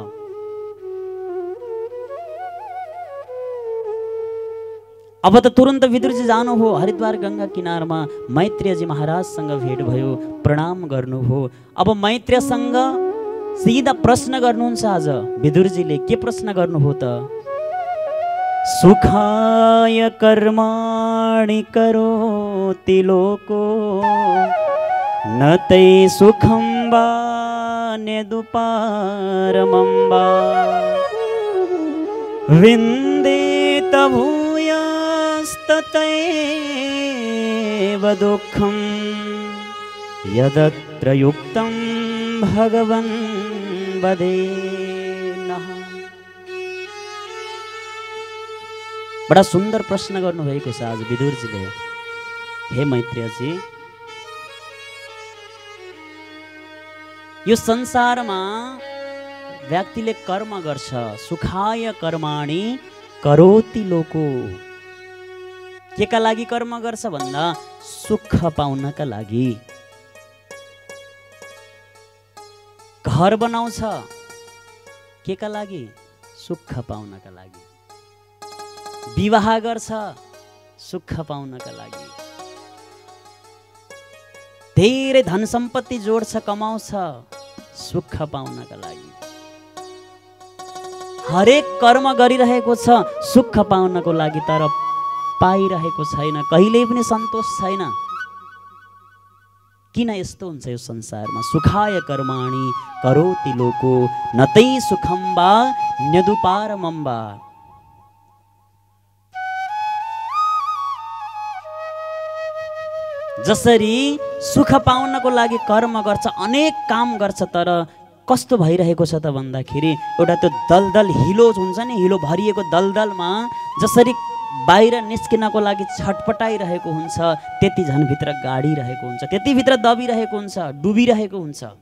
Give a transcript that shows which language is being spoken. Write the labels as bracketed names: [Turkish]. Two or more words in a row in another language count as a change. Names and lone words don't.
[Nepali] अब त तुरन्त विदुरजी जानुभयो हरिद्वार गंगा किनारमा। मैत्रेयजी महाराजसँग भेट भयो, प्रणाम गर्नुभयो। अब मैत्रेयसँग सीधा प्रश्न गर्नुहुन्छ। आज विदुरजीले के प्रश्न गर्नुभयो त? [Sanskrit] सुखाय कर्माणि करोति लोको न तै सुखं वा नेदुपारमं वा विन्देत भूयस्ततैव दुःखं यदत्र युक्तं भगवन् वदेनः। [Nepali] बडा सुन्दर प्रश्न गर्नुभएको छ आज विदुरजीले। हे मैत्रेयजी, यो संसारमा व्यक्तिले कर्म गर्छ। [Sanskrit] सुखाय कर्माणि करोति लोको। [Nepali] के का लागि कर्म गर्छ भन्दा सुख पाउनका लागि। घर बनाउँछ के का लागि? सुख पाउनका लागि। विवाह गर्छ सुख पाउनका लागि। धेरै धन सम्पत्ति जोड्छ, कमाउँछ सुख पाउनका लागि। हरेक कर्म गरिरहेको छ सुख पाउनको लागि, तर पाइरहेको छैन, कहिल्यै पनि सन्तोष छैन। किन यस्तो हुन्छ यो संसारमा? [Sanskrit] सुखाय कर्माणि करोति लोको नतै सुखम वा न्यदुपारमं वा। [Nepali] जसरी सुख पाउनको लागि कर्म गर्छ, अनेक काम गर्छ, तर कस्तो भइरहेको छ त भन्दाखेरि एउटा त्यो दलदल हिलो हुन्छ नि, हिलो भरिएको दलदलमा जसरी बाहिर निस्किनको लागि छटपटाइरहेको हुन्छ, त्यति झन् भित्र गाडिरहेको हुन्छ, त्यति भित्र दबिरहेको हुन्छ, डुबिरहेको हुन्छ।